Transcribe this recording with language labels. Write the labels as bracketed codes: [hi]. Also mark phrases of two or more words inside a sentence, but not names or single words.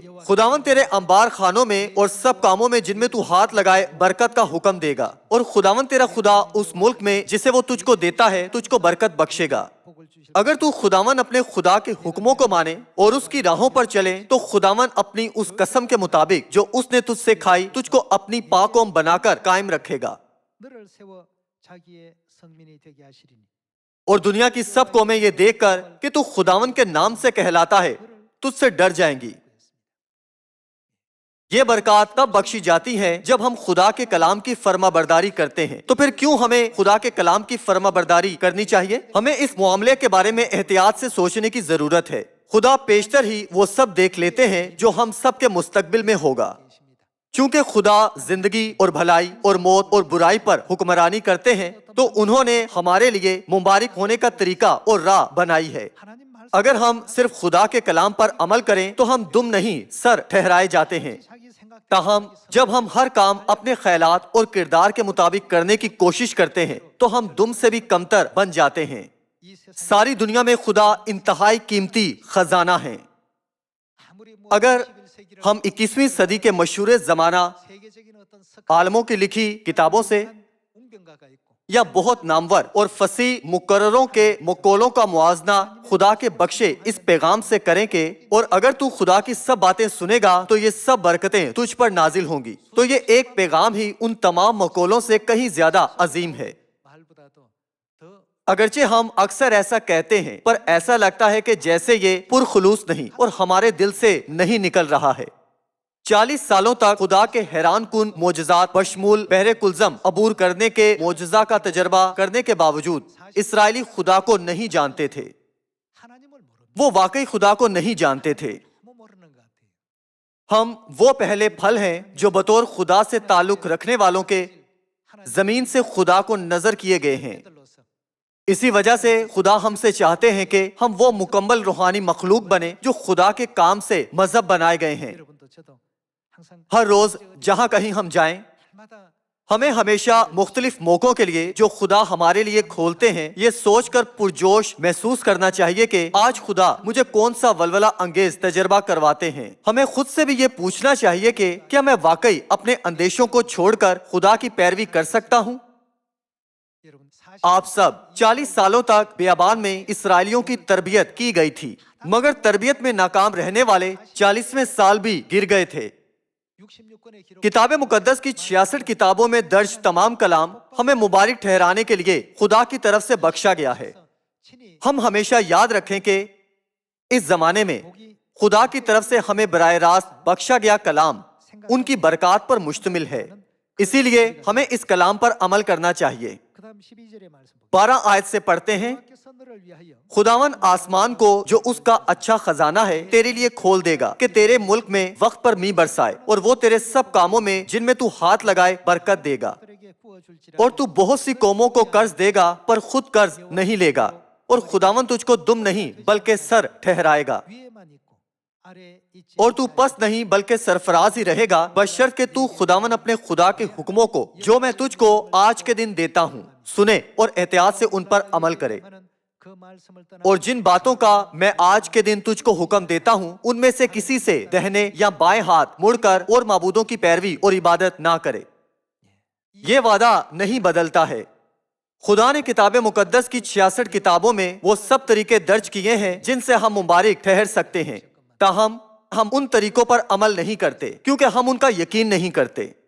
[ur] خداوند تیرے انبار خانوں میں اور سب کاموں میں جن میں تو ہاتھ لگائے برکت کا حکم دے گا، اور خداوند تیرا خدا اس ملک میں جسے وہ تجھ کو دیتا ہے تجھ کو برکت بخشے گا۔ اگر تو خداوند اپنے خدا کے حکموں کو مانے اور اس کی راہوں پر چلے تو خداوند اپنی اس قسم کے مطابق جو اس نے تجھ سے کھائی تجھ کو اپنی پاک قوم بنا کر قائم رکھے گا، [ko] 너를 세워 자기의 성민이 되게 하시리니 [ur] اور دنیا کی سب قومیں یہ دیکھ کر کہ تو خداوند کے نام سے کہلاتا ہے تجھ سے ڈر جائیں گی۔ یہ برکات تب بخشی جاتی ہیں جب ہم خدا کے کلام کی فرما برداری کرتے ہیں۔ تو پھر کیوں ہمیں خدا کے کلام کی فرما برداری کرنی چاہیے؟ ہمیں اس معاملے کے بارے میں احتیاط سے سوچنے کی ضرورت ہے۔ خدا پیشتر ہی وہ سب دیکھ لیتے ہیں جو ہم سب کے مستقبل میں ہوگا۔ چونکہ خدا زندگی اور بھلائی اور موت اور برائی پر حکمرانی کرتے ہیں تو انہوں نے ہمارے لیے مبارک ہونے کا طریقہ اور راہ بنائی ہے۔ [ko] 하나님 말씀 [ur] اگر ہم صرف خدا کے کلام پر عمل کریں تو ہم دم نہیں سر ٹھہرائے جاتے ہیں، [ko] 자기 생각 [ur] تاہم جب ہم ہر کام اپنے خیالات اور کردار کے مطابق کرنے کی کوشش کرتے ہیں تو ہم دم سے بھی کمتر بن جاتے ہیں۔ [ko] 이 세상 [ur] ساری دنیا میں خدا انتہائی قیمتی خزانہ ہیں۔ [ko] 아무리 [ur] اگر ہم 21ویں صدی کے مشہور زمانہ [ko] 세계적인 어떤 [ur] عالموں کی لکھی کتابوں سے [ko] 웅변가가 있고 [ur] یا بہت نامور اور فصیح مقرروں کے مقولوں کا موازنہ خدا کے بخشے اس پیغام سے کریں کہ اور اگر تو خدا کی سب باتیں سنے گا تو یہ سب برکتیں تجھ پر نازل ہوں گی، تو یہ ایک پیغام ہی ان تمام مقولوں سے کہیں زیادہ عظیم ہے۔ [ko] 말보다도 더 [ur] اگرچہ ہم اکثر ایسا کہتے ہیں، پر ایسا لگتا ہے کہ جیسے یہ پرخلوص نہیں اور ہمارے دل سے نہیں نکل رہا ہے۔ 40 سالوں تک خدا کے حیران کن معجزات بشمول بحر کلزم عبور کرنے کے معجزہ کا تجربہ کرنے کے باوجود اسرائیلی خدا کو نہیں جانتے تھے۔ [ko] 하나님을 모르는 [ur] وہ واقعی خدا کو نہیں جانتے تھے۔ [ko] 모르는 것 같아요. [ur] ہم وہ پہلے پھل ہیں جو بطور خدا سے تعلق رکھنے والوں کے زمین سے خدا کو نظر کیے گئے ہیں۔ [ko] 들로서 [ur] اسی وجہ سے خدا ہم سے چاہتے ہیں کہ ہم وہ مکمل روحانی مخلوق بنیں جو خدا کے کام سے مذہب بنائے گئے ہیں۔ [ko] 여러분도 저도 항상 [ur] ہر روز جہاں کہیں ہم جائیں، [ko] 날마다 [ur] ہمیں ہمیشہ مختلف موقعوں کے لیے جو خدا ہمارے لیے کھولتے ہیں یہ سوچ کر پرجوش محسوس کرنا چاہیے کہ آج خدا مجھے کون سا ولولہ انگیز تجربہ کرواتے ہیں۔ ہمیں خود سے بھی یہ پوچھنا چاہیے کہ کیا میں واقعی اپنے اندیشوں کو چھوڑ کر خدا کی پیروی کر سکتا ہوں؟ [ko] 여러분 사실 [ur] آپ سب 40 سالوں تک بیابان میں اسرائیلیوں کی تربیت کی گئی تھی، مگر تربیت میں ناکام رہنے والے 40ویں سال بھی گر گئے تھے۔ [ko] 66권의 기록 [ur] کتاب مقدس کی 66 کتابوں میں درج تمام کلام ہمیں مبارک ٹھہرانے کے لیے خدا کی طرف سے بخشا گیا ہے۔ [ko] 친히 [ur] ہم ہمیشہ یاد رکھیں کہ اس زمانے میں [ko] 복이 [ur] خدا کی طرف سے ہمیں براہ راست بخشا گیا کلام ان کی برکات پر مشتمل ہے، اسی لیے ہمیں اس کلام پر عمل کرنا چاہیے۔ [ko] 그다음 12절의 말씀 [ur] 12 آیت سے پڑھتے ہیں، [ko] 께서 너를 위하여 [ur] خداون آسمان کو جو اس کا اچھا خزانہ ہے تیرے لیے کھول دے گا کہ تیرے ملک میں وقت پر می برسائے، اور وہ تیرے سب کاموں میں جن میں تو ہاتھ لگائے برکت دے گا، [ko] 그들에게 부어줄지라 [ur] اور تو بہت سی قوموں کو قرض دے گا پر خود قرض نہیں لے گا، اور خداون تجھ کو دم نہیں بلکہ سر ٹھہرائے گا، [ko] 위에만 있고 아래 있지 [ur] اور تو پست نہیں بلکہ سرفراز ہی رہے گا، بشرط کہ تو خداون اپنے خدا کے حکموں کو جو میں تجھ کو آج کے دن دیتا ہوں سنے اور احتیاط سے ان پر عمل کرے۔ [ko] 하는 그 말씀을 떠나 [ur] اور جن باتوں کا میں آج کے دن تجھ کو حکم دیتا ہوں ان میں سے کسی سے دہنے یا بائیں ہاتھ مڑ کر اور معبودوں کی پیروی اور عبادت نہ کرے۔ یہ وعدہ نہیں بدلتا ہے۔ خدا نے کتاب مقدس کی 66 کتابوں میں وہ سب طریقے درج کیے ہیں جن سے ہم مبارک ٹھہر سکتے ہیں، تاہم ہم ان طریقوں پر عمل نہیں کرتے کیونکہ ہم ان کا یقین نہیں کرتے۔